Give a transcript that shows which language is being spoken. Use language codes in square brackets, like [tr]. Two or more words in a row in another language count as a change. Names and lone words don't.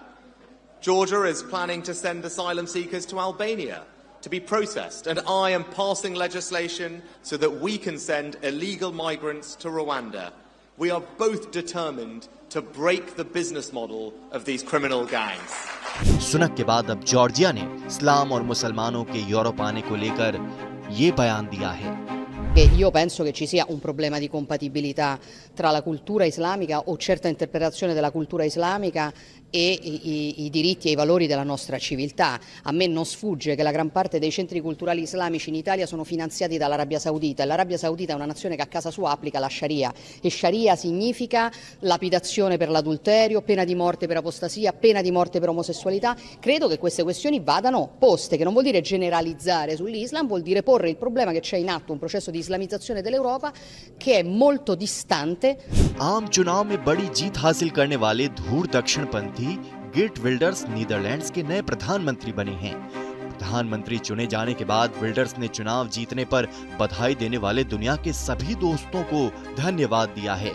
[en] Georgia is planning to send asylum seekers to Albania to be processed, and I am passing legislation so that we can send illegal migrants to Rwanda. We are both determined to break the business model of these criminal gangs. [hi] सुनक के बाद अब जॉर्जिया ने इस्लाम और मुसलमानों के यूरोप आने को लेकर ये बयान दिया है। [it] Io penso che ci sia un problema di compatibilità tra la cultura islamica o certa interpretazione della cultura islamica e i diritti e i valori della nostra civiltà. A me non sfugge che la gran parte dei centri culturali islamici in Italia sono finanziati dall'Arabia Saudita, e l'Arabia Saudita è una nazione che a casa sua applica la Sharia, e Sharia significa lapidazione per l'adulterio, pena di morte per apostasia, pena di morte per omosessualità. Credo che queste questioni vadano poste, che non vuol dire generalizzare sull'Islam, vuol dire porre il problema che c'è in atto un processo di islamizzazione dell'Europa che è molto distante। [hi] आम चुनाव में बड़ी जीत हासिल करने वाले धूर दक्षिणपंथी गेट विल्डर्स नीदरलैंड्स के नए प्रधानमंत्री बने हैं। प्रधानमंत्री चुने जाने के बाद विल्डर्स ने चुनाव जीतने पर बधाई देने वाले दुनिया के सभी दोस्तों को धन्यवाद दिया है।